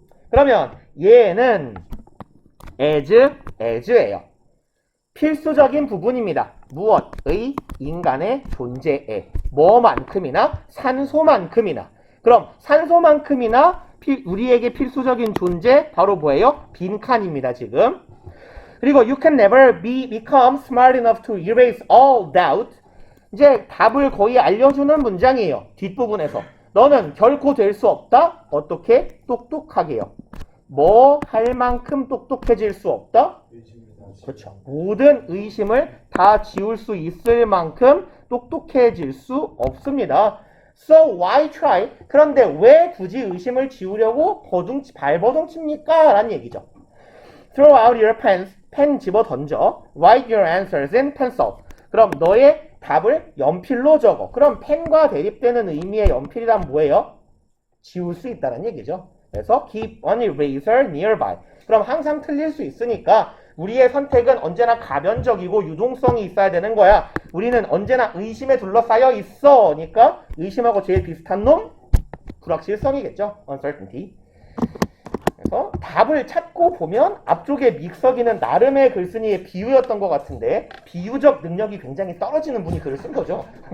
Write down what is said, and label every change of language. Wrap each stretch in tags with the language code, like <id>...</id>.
<ko>그러면 얘는 as예요. 필수적인 부분입니다. 무엇의? 인간의 존재에. 뭐만큼이나? 산소만큼이나. 그럼 산소만큼이나 우리에게 필수적인 존재 바로 뭐예요? 빈칸입니다. 지금. 그리고</ko> <en>you can never become smart enough to erase all doubt.</en> <ko>이제 답을 거의 알려주는 문장이에요. 뒷부분에서. 너는 결코 될 수 없다. 어떻게? 똑똑하게요. 뭐 할 만큼 똑똑해질 수 없다. 그렇죠. 모든 의심을 다 지울 수 있을 만큼 똑똑해질 수 없습니다.</ko> <en>So why try?</en> <ko>그런데 왜 굳이 의심을 지우려고 발버둥칩니까? 라는 얘기죠.</ko> <en>Throw out your pens.</en> <ko>펜 집어 던져.</ko> <en>Write your answers in pencil.</en> <ko>그럼 너의 답을 연필로 적어. 그럼 펜과 대립되는 의미의 연필이란 뭐예요? 지울 수 있다는 얘기죠. 그래서</ko> <en>keep an eraser nearby.</en> <ko>그럼 항상 틀릴 수 있으니까 우리의 선택은 언제나 가변적이고 유동성이 있어야 되는 거야. 우리는 언제나 의심에 둘러싸여 있어니까 의심하고 제일 비슷한 놈? 불확실성이겠죠. uncertainty. 그래서 답을 찾고 보면 앞쪽에 믹서기는 나름의 글쓴이의 비유였던 것 같은데 비유적 능력이 굉장히 떨어지는 분이 글을 쓴 거죠.</ko>